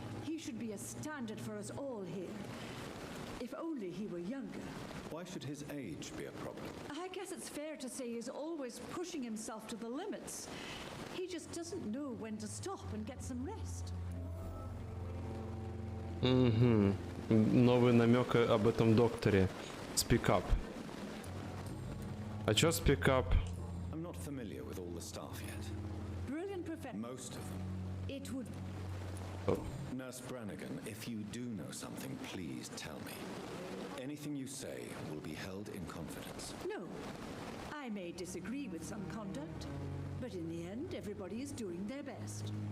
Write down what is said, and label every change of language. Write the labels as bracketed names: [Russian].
[English] He should be a standard for us all here. If only he were younger. Why should his age be a problem? I guess it's fair to say he's always pushing himself to the limits. He just doesn't know when to stop and get some rest. [Russian] Новый намек об этом докторе. [English] Speak up. [Russian] А чё [English] speak up? I'm not familiar with all the staff yet. Brilliant professional. Most of them. It would. Oh. Nurse Brannigan, if you do know something, please tell me. Anything you say will be held in confidence. No. I may disagree with some conduct, but in the end, everybody is doing their best.